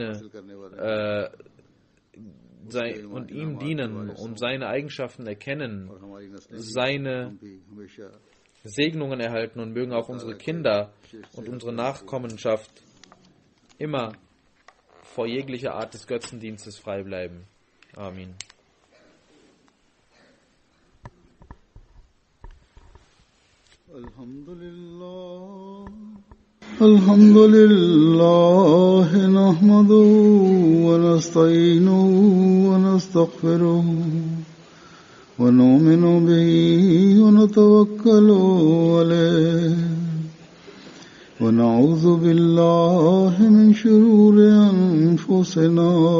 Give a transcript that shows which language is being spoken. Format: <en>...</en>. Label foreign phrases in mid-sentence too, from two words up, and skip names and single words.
<de>und ihm dienen und seine Eigenschaften erkennen, seine Segnungen erhalten und mögen auch unsere Kinder und unsere Nachkommenschaft immer vor jeglicher Art des Götzendienstes frei bleiben. Amin.</de> <ar>الحمد لله نحمده ونستعينه ونستغفره ونؤمن به ونتوكل عليه ونعوذ بالله من شرور أنفسنا</ar>